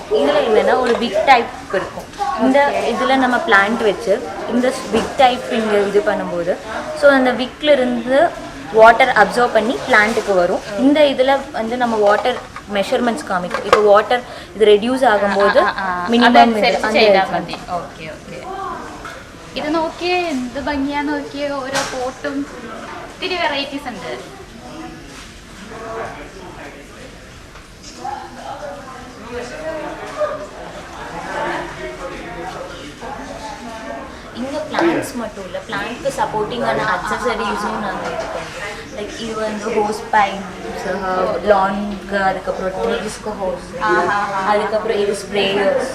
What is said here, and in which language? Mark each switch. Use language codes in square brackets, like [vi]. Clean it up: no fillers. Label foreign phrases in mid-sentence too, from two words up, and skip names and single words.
[ta] இதில் என்னென்னா ஒரு [en] pick type [ta] இருக்கும். இந்த இதில் நம்ம பிளான்ட் வச்சு இந்த [en] wick type [ta] இங்கே இது பண்ணும்போது ஸோ அந்த விக்கில் இருந்து [en] water absorb [ta] பண்ணி பிளான்ட்டுக்கு வரும். இந்த இதில் வந்து நம்ம [en] water measurements [ta] காமிக்கும். இப்போ வாட்டர் இது ரெடியூஸ் ஆகும்போது மினிமம் [ml] ഓക്കെ ഓക്കെ. ഇത് നോക്കിയേ എന്ത് ഭംഗിയാന്ന് നോക്കിയേ. ഓരോ പോട്ടും ഒത്തിരി വെറൈറ്റീസ് ഉണ്ട്. [ta] இங்கே பிளான்ட்ஸ் மட்டும் இல்லை, பிளான்ட்க்கு [en] supporting accessories [ta] நாங்கள் இது பண்ணுறோம். லைக் இது வந்து [en] hose pipes, [ta] லான்க்கு, அதுக்கப்புறம் ட்ரீஸ்க்கு ஹோஸ், அதுக்கப்புறம் இது ஸ்ப்ரேயர்ஸ்.